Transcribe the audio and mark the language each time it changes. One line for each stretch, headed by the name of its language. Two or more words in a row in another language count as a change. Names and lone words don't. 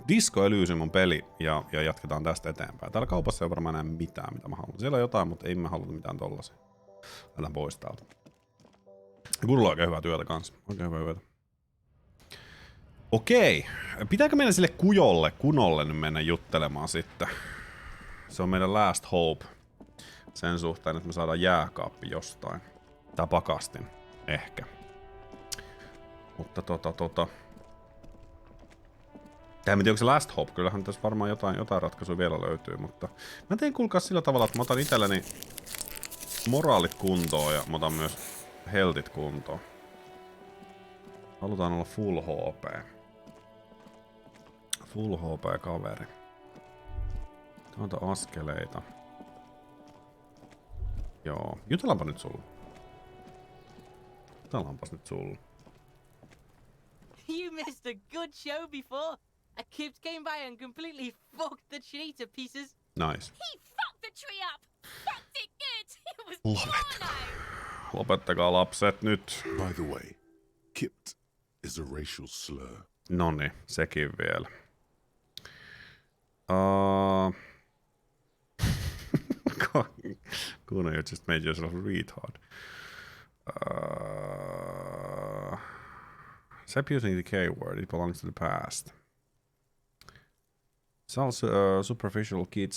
Finnish: Disco Elysium on peli ja jatketaan tästä eteenpäin. Täällä kaupassa ei varmaan enää mitään, mitä mä haluan. Siellä on jotain, mutta ei mä haluta mitään tollasia. Lähdetään pois täältä. Kuulla on oikein hyvää työtä kanssa. Oikein hyvää työtä. Okei. Pitääkö meidän sille kunolle nyt mennä juttelemaan sitten? Se on meidän
English: last hope.
Finnish: Sen suhteen, että me saadaan jääkaappi jostain. Tai pakastin. Ehkä. Mutta Tää en tiedä, onko se
English: last hope.
Finnish: Kyllähän tässä varmaan jotain ratkaisuja vielä löytyy, mutta mä tein kuulkaa sillä tavalla, että mä otan itselleni moraalit kuntoon ja mä otan myös heltit kuntoon. Halutaan olla
English: full HP. Full HP
Finnish: kaveri. Ota askeleita. Joo, jutellaanpa nyt sulle. Jutellaanpas nyt sulle.
English: You missed a good show before. A kid came by and completely fucked the tree to pieces. Nice. He fucked the tree up. Fucked it good. It was porno.
Finnish: Lopettakaa lapset nyt.
English: By the way, kipped is a racial slur.
Finnish: Noniin, sekin vielä.
English: Kuna, you just made yourself a retard. Stop using the K-word, it belongs to the past. It's also superficial kids.